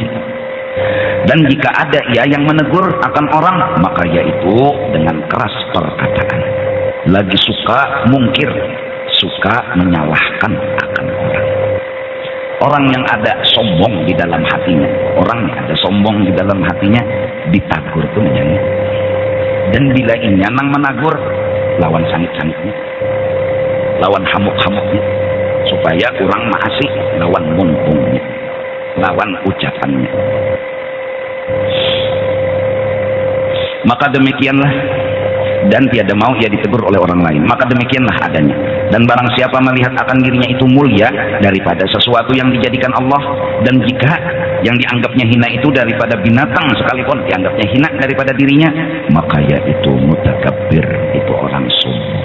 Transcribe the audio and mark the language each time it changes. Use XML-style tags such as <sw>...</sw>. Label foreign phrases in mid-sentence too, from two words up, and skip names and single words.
<ms>Dan jika ada ia yang menegur akan orang maka yaitu dengan keras perkataan. Lagi suka mungkir, suka menyalahkan akan orang. Orang yang ada sombong di dalam hatinya, orang yang ada sombong di dalam hatinya ditagur itu menyanyi.</ms> <bjn>Dan bila inya nang menagur lawan sangit-sangitnya, lawan hamuk-hamuknya, supaya kurang maasih lawan muntungnya, lawan ucapannya.</bjn> <ms>Maka demikianlah, dan tiada mau ia ditegur oleh orang lain, maka demikianlah adanya. Dan barang siapa melihat akan dirinya itu mulia daripada sesuatu yang dijadikan Allah, dan jika yang dianggapnya hina itu daripada binatang sekalipun dianggapnya hina daripada dirinya, maka yaitu mutakabbir, itu orang sombong.</ms>